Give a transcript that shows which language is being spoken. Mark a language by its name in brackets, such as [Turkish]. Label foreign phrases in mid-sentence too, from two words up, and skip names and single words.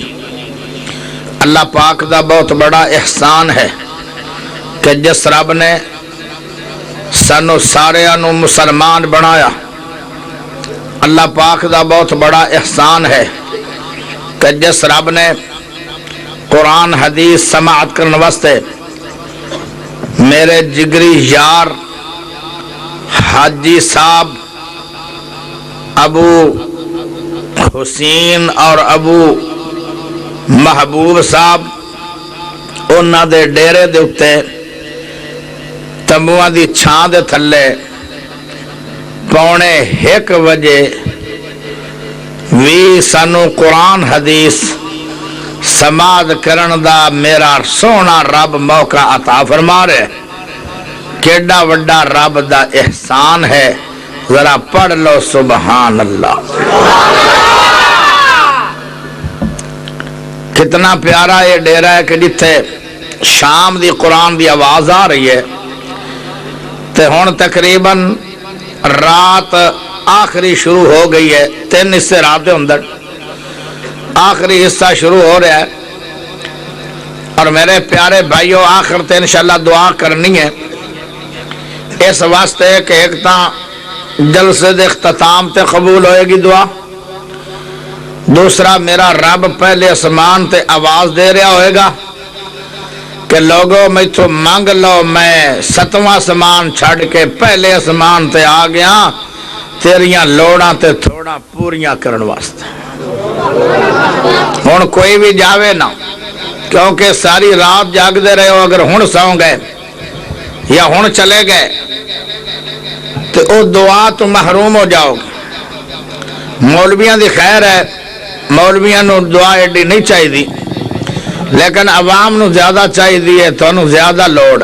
[Punjabi] اللہ پاک دا بہت بڑا احسان ہے کہ جس رب نے سانو سارے انو مسلمان بنایا، اللہ پاک دا بہت بڑا احسان ہے کہ جس رب نے قرآن حدیث سماعت کرنے واسطے میرے جگری یار حاجی صاحب ابو حسین اور ابو محبوب صاحب انہاں دے ڈیرے دے اتے تمبوਆਂ دی چھاں دے تھلے 1:45 وی سانو قرآن حدیث سماعت کرن دا میرا سونا رب موقع عطا فرما رہے۔ کیڈا وڈا رب دا احسان ہے، ذرا پڑھ لو [Arabic] سبحان اللہ۔ [Punjabi] کتنا پیارا یہ ڈیرہ ہے کہ جتھے شام دی قرآن دی آواز آ رہی ہے تے ہون تقریباً رات آخری شروع ہو گئی ہے، 3 حصے رات دے اندر آخری حصہ شروع ہو رہا ہے، اور میرے پیارے بھائیوں آخر تے انشاءاللہ دعا کرنی ہے اس واسطے کہ ایک تاں جلسے دے اختتام تے قبول ہوئے گی دعا، دوسرا میرا رب پہلے اسمان تے آواز دے رہا ہوئے گا کہ [Urdu] لوگوں میں تو مانگ لو، [Punjabi] میں 7واں اسمان چھڑ کے پہلے اسمان تے آ گیا تیریاں لوڑاں تے تھوڑا پوریاں کرن واسطے۔ ہن کوئی بھی جاوے نہ، کیونکہ ساری رات جاگ دے رہے ہو، اگر ہن سو گئے یا ہن چلے گئے تو او دعا تو محروم ہو جاؤ گے۔ مولویاں دی خیر ہے، مولویاں نو دعا ایڈی نہیں چاہی دی، لیکن عوام نو زیادہ چاہی دی ہے، تو انہوں زیادہ لوڑ۔